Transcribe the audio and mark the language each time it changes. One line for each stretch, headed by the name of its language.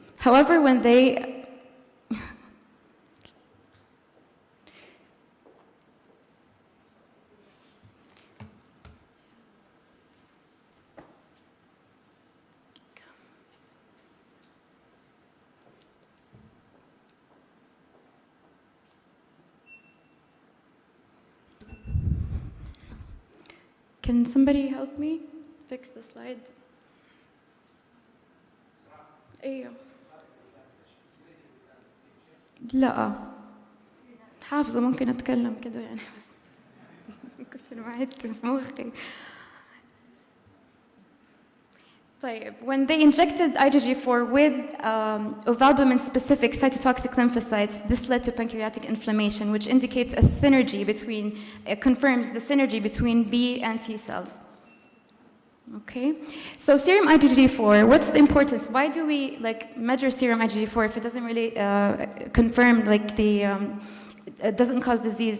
English: However, when they Can somebody help me fix the slide?
Arabic: ايوه لا حافظة ممكن أتكلم كده يعني بس كنت معدت في مخي.
English: طيب, when they injected IgG4 with ovalbumin-specific cytotoxic lymphocytes, this led to pancreatic inflammation, which indicates a synergy between, confirms the synergy between B and T cells. Okay, so serum IgG4, what's the importance? Why do we measure serum IgG4 if it doesn't really confirm it doesn't cause disease?